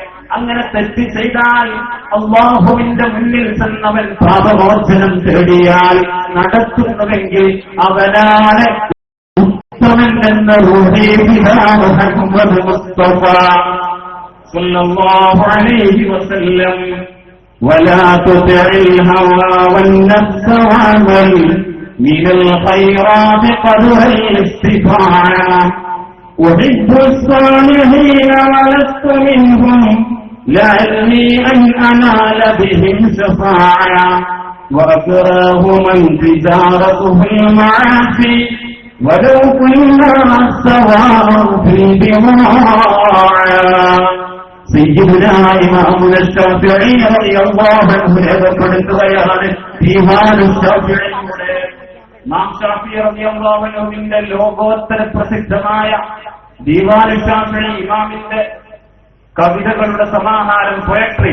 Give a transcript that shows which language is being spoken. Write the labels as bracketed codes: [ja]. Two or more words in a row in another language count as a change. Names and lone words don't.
[ml] അങ്ങനെ തെറ്റ് ചെയ്താൽ അല്ലാഹുവിന്റെ മുന്നിൽ ചെന്നവൻ പാപമോചനം തേടിയാൽ നടത്തുന്നുവെങ്കിൽ അവനാണ് ഉത്തമൻ എന്ന മുഹമ്മദ് മുസ്തഫ [ar] صلى الله عليه وسلم. ولا تطع الهوى والنفس واعمل من الخيرات قدر الاستطاعة. أحب الصالحين ولست منهم لعلي أن أنال بهم شفاعة. وأكره من تجارته المعاصي ولو كنا سواء في البضاعة. سيدنا إمامنا [ml] ശാഫിഈ [ar] رضي الله عنه [ml] രേഖപ്പെടുത്തുകയാണ്. ദീവാനു ശാഫിഈയുടെ ഇമാം ശാഫിഈ [ar] رضي الله عنه [ml] ലോകോത്തര പ്രസിദ്ധമായ ദീവാനു ശാഫിഈ ഇമാമിന്റെ കവിതകളുടെ സമാഹാരം പോയട്രി.